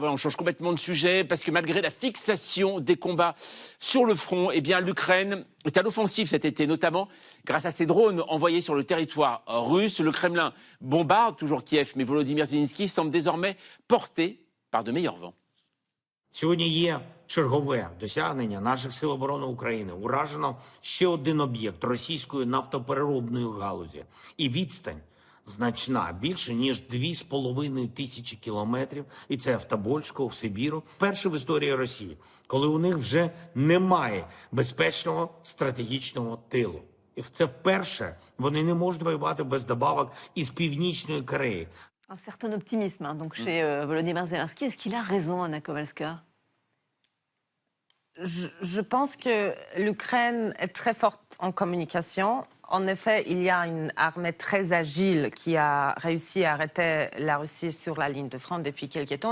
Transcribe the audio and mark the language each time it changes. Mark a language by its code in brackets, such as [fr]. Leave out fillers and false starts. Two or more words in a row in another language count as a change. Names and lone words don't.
[fr] Voilà, on change complètement de sujet, parce que malgré la fixation des combats sur le front, eh bien, l'Ukraine est à l'offensive cet été, notamment grâce à ces drones envoyés sur le territoire russe. Le Kremlin bombarde toujours Kiev, mais Volodymyr Zelensky semble désormais porté par de meilleurs vents. [uk] Сьогодні є чергове досягнення наших сил оборони України. Уражено ще один об'єкт російської нафтопереробної галузі. І відстань значна, більше ніж 2,5 тисячі кілометрів. І це в Тобольську, в Сибіру. Перше в історії Росії, коли у них вже немає безпечного стратегічного тилу. І це вперше вони не можуть воювати без добавок із Північної Кореї. [fr] Un certain optimisme donc chez Volodymyr Zelensky. Est-ce qu'il a raison, Anna Kowalska? Je pense que l'Ukraine est très forte en communication. En effet, il y a une armée très agile qui a réussi à arrêter la Russie sur la ligne de front depuis quelques temps.